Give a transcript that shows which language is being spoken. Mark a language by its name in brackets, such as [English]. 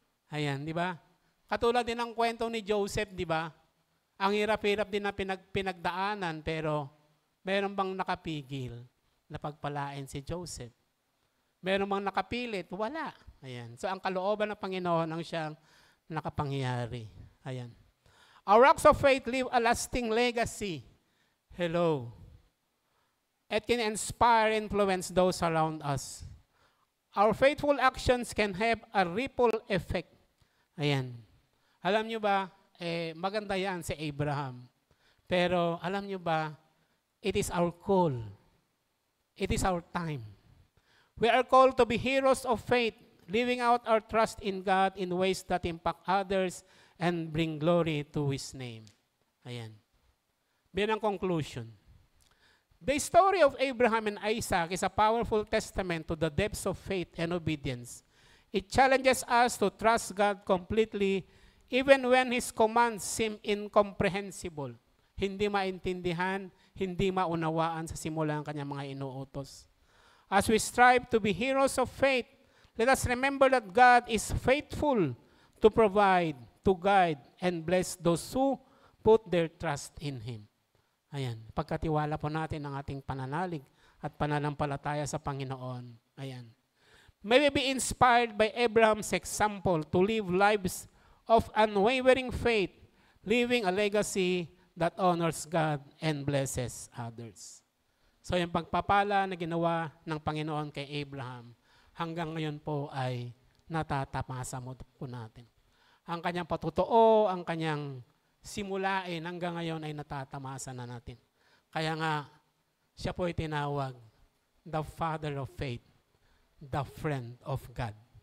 [Filipino] Ayan, di ba? Katulad din ng kwento ni Joseph, di ba? Ang hirap-hirap din na pinagdaanan, pero meron bang nakapigil na pagpalain si Joseph? Meron bang nakapilit? Wala. Ayan. So ang kalooban ng Panginoon ang siyang nakapangyari. Ayan. [English] Our acts of faith leave a lasting legacy. Hello. It can inspire and influence those around us. Our faithful actions can have a ripple effect. Ayan. [Filipino] Alam nyo ba, maganda yan si Abraham. Pero alam nyo ba, [English] it is our call. It is our time. We are called to be heroes of faith, living out our trust in God in ways that impact others and bring glory to His name. Ayan. [Filipino] Bilang [English] conclusion, the story of Abraham and Isaac is a powerful testament to the depths of faith and obedience. It challenges us to trust God completely even when His commands seem incomprehensible. [Filipino] Hindi maintindihan, hindi maunawaan sa simula ng kanyang mga inuutos. [English] As we strive to be heroes of faith, let us remember that God is faithful to provide, to guide, and bless those who put their trust in Him. [Filipino] Ayan, pagkatiwala po natin ang ating pananalig at pananampalataya sa Panginoon. Ayan. [English] May we be inspired by Abraham's example to live lives of unwavering faith, living a legacy that honors God and blesses others. [Filipino] So yung pagpapala na ginawa ng Panginoon kay Abraham, hanggang ngayon po ay natatamasa mo po natin. Ang kanyang patutuo, ang kanyang simulain, hanggang ngayon ay natatamasa na natin. Kaya nga, siya po ay tinawag, [English] the father of faith, the friend of God.